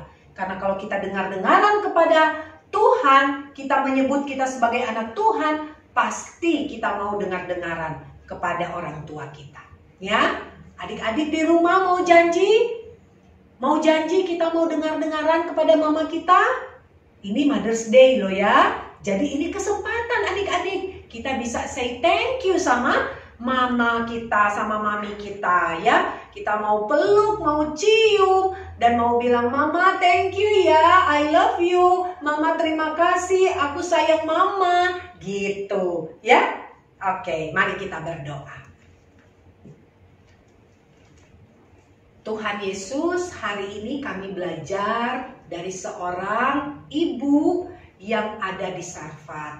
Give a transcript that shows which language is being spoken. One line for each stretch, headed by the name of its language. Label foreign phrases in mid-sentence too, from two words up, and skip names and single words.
Indonesian: Karena kalau kita dengar-dengaran kepada Tuhan, kita menyebut kita sebagai anak Tuhan, pasti kita mau dengar-dengaran kepada orang tua kita. Ya, adik-adik di rumah mau janji? Mau janji kita mau dengar-dengaran kepada mama kita? Ini Mother's Day loh ya. Jadi ini kesempatan adik-adik. Kita bisa
English: say thank you
Indonesian: sama mama kita, sama mami kita ya. Kita mau peluk, mau cium, dan mau bilang,
English: mama thank you ya, I love you.
Indonesian: Mama terima kasih, aku sayang mama. Gitu ya. Oke, mari kita berdoa. Tuhan Yesus, hari ini kami belajar dari seorang ibu yang ada di Sarfat.